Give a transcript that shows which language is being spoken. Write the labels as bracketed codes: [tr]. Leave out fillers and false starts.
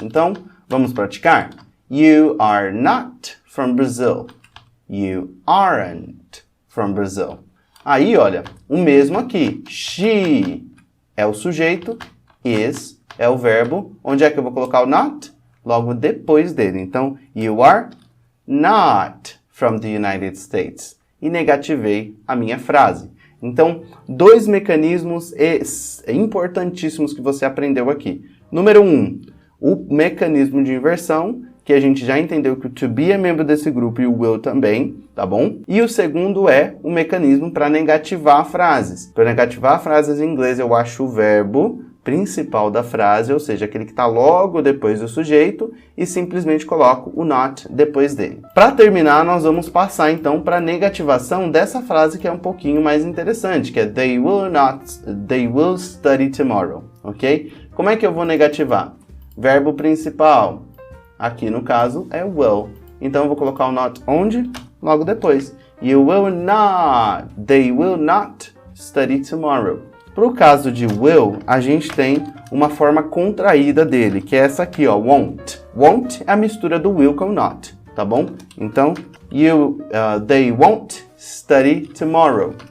[pt] Então, vamos praticar? [en] You are not from Brazil. You aren't from Brazil. [pt] Aí, olha, o mesmo aqui. She é o sujeito, is é o verbo. Onde é que eu vou colocar o not? Logo depois dele. [en] Então, you are not from the United States. [pt] E negativei a minha frase. Então, dois mecanismos importantíssimos que você aprendeu aqui. Número 1, o mecanismo de inversão, que a gente já entendeu que o to be é membro desse grupo e o will também, tá bom? E o segundo é o mecanismo para negativar frases. Para negativar frases em inglês, eu acho o verbo principal da frase, ou seja, aquele que está logo depois do sujeito, e simplesmente coloco o not depois dele. Para terminar, nós vamos passar então para a negativação dessa frase que é um pouquinho mais interessante, que é [en] they will study tomorrow, [pt] ok? Como é que eu vou negativar? Verbo principal, aqui no caso é will. Então eu vou colocar o not onde? Logo depois. [en] You will not, they will not study tomorrow. [pt] Para o caso de will, a gente tem uma forma contraída dele, que é essa aqui, ó, won't. Won't é a mistura do will com not, tá bom? [en] Então, they won't study tomorrow.